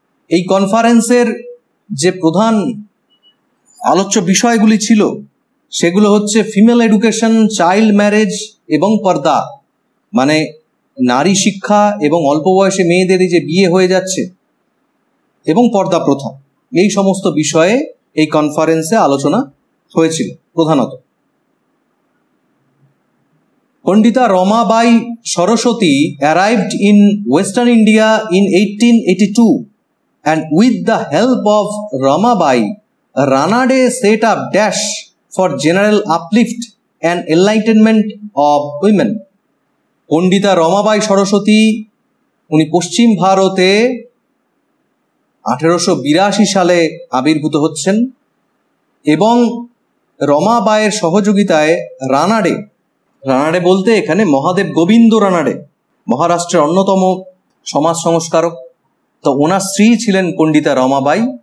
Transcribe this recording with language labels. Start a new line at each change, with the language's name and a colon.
Bangla: এই কনফারেন্সের যে প্রধান আলোচ্য বিষয়গুলি ছিল সেগুলো হচ্ছে ফিমেল এডুকেশন, চাইল্ড ম্যারেজ এবং পর্দা, মানে নারী শিক্ষা এবং অল্প বয়সে মেয়েদের যে বিয়ে হয়ে যাচ্ছে এবং পর্দা প্রথা, এই সমস্ত বিষয়ে এই কনফারেন্সে আলোচনা হয়েছিল প্রধানত।
English: Pandita Ramabai Saraswati arrived in Western India in 1882, and with the help of Ramabai, Ranade set up dash for general uplift and enlightenment of women.
Bangla: Pandita Ramabai Saraswati উনি পশ্চিম ভারতে 1882 সালে আবির্ভূত হচ্ছেন এবং রমাবাইয়ের সহযোগিতায় রানাডে বলতে এখানে মহাদেব গোবিন্দ রানাডে, মহারাষ্ট্রের অন্যতম সমাজ সংস্কারক, তো ওনার স্ত্রী ছিলেন পণ্ডিতা রমাবাই।